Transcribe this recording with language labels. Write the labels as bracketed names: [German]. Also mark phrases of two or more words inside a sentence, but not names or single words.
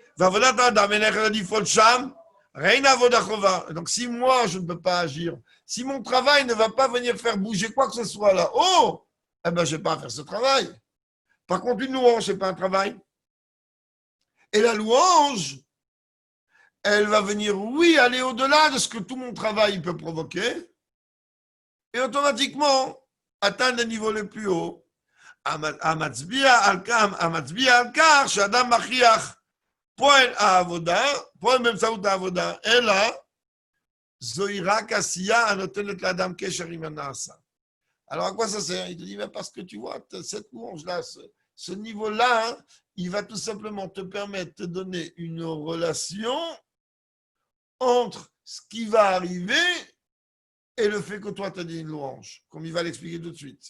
[French] Donc si moi je ne peux pas agir, si mon travail ne va pas venir faire bouger quoi que ce soit là-haut, eh ben je n'ai pas à faire ce travail. Par contre, une louange, ce n'est pas un travail. Et la louange, elle va venir, oui, aller au-delà de ce que tout mon travail peut provoquer, et automatiquement atteindre les niveaux les plus hauts. [Hebrew] המצביע על כך שאדם מכריח פועל באמצעות העבודה, אלא זוהי רק עשייה הנותנת לאדם קשר עם הנעשה. [French] Alors à quoi ça sert? Il te dit, parce que tu vois, cette louange-là, ce niveau-là, il va tout simplement te permettre de te donner une relation entre ce qui va arriver et le fait que toi, tu as dit une louange, comme il va l'expliquer tout de suite.